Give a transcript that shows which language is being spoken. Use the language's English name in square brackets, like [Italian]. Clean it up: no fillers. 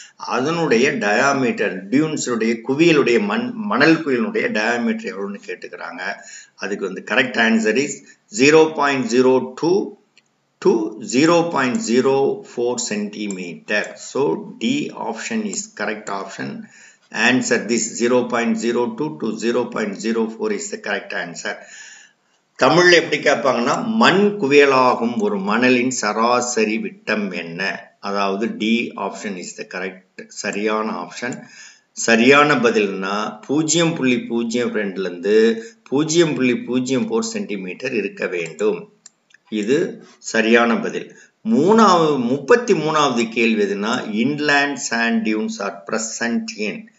[Tamil] அதனுடைய டயாமீட்டர் டியூன்ஸுடைய குவியலுடைய மணல் குவியலுடைய டயாமீட்டர் எவ்வளவுன்னு கேட்டுக்கிறாங்க. அதுக்கு வந்து [English] Correct answer is 0.02 to 0.04 centimeter. So D option is correct option. Answer this 0.02 to 0.04 is the correct answer. [Tamil] தமிழ்ல எப்படி கேட்பாங்கன்னா மண் குவியலாகும் ஒரு மணலின் சராசரி விட்டம் என்ன? [English] அதாவது D option is the correct [Tamil] சரியான ஆப்ஷன். சரியான பதில்னா 0.02 இருந்து 0.04 சென்டிமீட்டர் இருக்க வேண்டும். இது சரியான பதில். 33வது கேள்வி எதுனா inland sand tunes R present in.